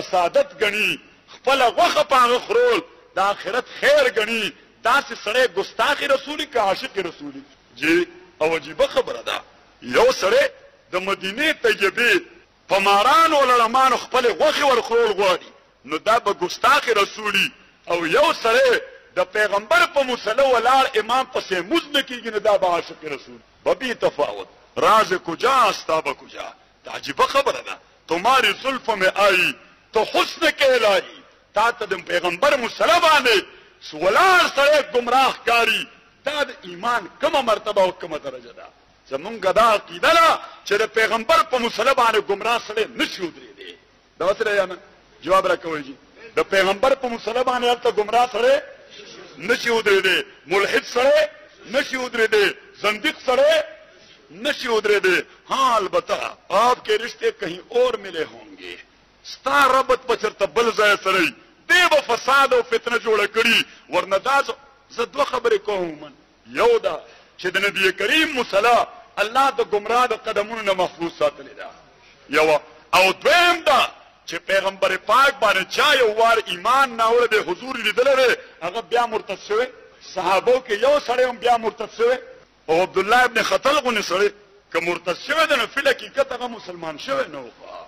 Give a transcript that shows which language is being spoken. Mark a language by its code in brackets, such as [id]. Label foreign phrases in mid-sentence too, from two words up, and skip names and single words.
[ps] سعادت ګڼي خپله غوښه په هغه خرول د آخرت خیر ګڼي داسې سړی ګستاخي رسولي که عاشق رسولي جی او عجیبه خبره ده یو سړی د مدینې طیبې په مارانو لړمانو خپلې غوښې ورخرول غواړي نو دا به ګستاخ رسولي او یو سړی د پیغمبر په مسله ولاړ امام پسې مونځ نه کېږي نو دا به عاشق رسول به [fa] بی تفاوت راز کجا استاب کجا [ps] دا عجیبه خبره ده [ur] تمہاری زلف میں آئی تو حسن کہلائی [ps] تا ته د پیغمبر مسله باندې ولاړ سړی ګمراه کاری دا د ایمان کومه مرتبه او کومه درجه ده زمونږ دا عقیده ده چې د پیغمبر په مسله باندې ګمراه سړی نشي ودرېدی دا وسره یا نه جواب راکوئ جی د پیغمبر په مسله باندې هلته ګمراه سړی نشي ودرېدی ملحد سړی نشي ودرېدی زندیق سړی نشي ودرېدی [ur] ہاں البتہ آپ کے رشتے کہیں اور ملے ہوں گے [ps] ستا ربط په چېرته بل ځای سړی دی به فساد او فتنه جوړه کړي ورنه دا زه دوه خبرې کوم یو دا چې د نبي کریم مسله الله د ګمراه د قدمونو نه محفوظ ساتلې ده یوه او دویم دا چې پیغمبر پاک باندې چا یو وار ایمان ناوړه د حضور لیدلی دی هغه بیا مرتد شوی صحابو کې یو سړی هم بیا مرتد شوی او عبدالله ابن خطل غونې سړی که مرتد شوی دی نو [ar] فی الحقیقت [ps] هغه مسلمان شوی نه و